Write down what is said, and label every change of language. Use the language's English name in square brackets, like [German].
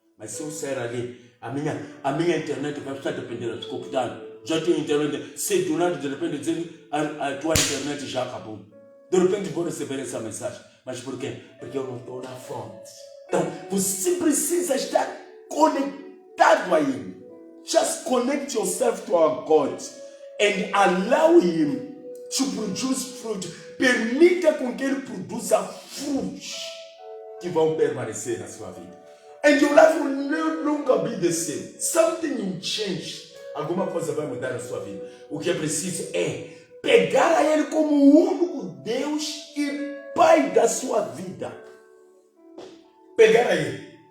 [Portuguese] Mas se eu sair ali, a minha internet vai estar dependendo do computador. Já tenho internet, se do nada de repente dizer a tua internet já acabou. De repente vou receber essa mensagem. Mas por quê? Porque eu não estou na fonte. Então, você precisa estar conectado a Ele. [English] Just connect yourself to our God and allow Him to produce fruit. [Portuguese] Permita com que Ele produza frutos que vão permanecer na sua vida. [English] And your life will no longer be the same. Something will change. [Portuguese] Alguma coisa vai mudar na sua vida. O que é preciso é pegar a Ele como o único Deus e Pai da sua vida. Pegar a Ele.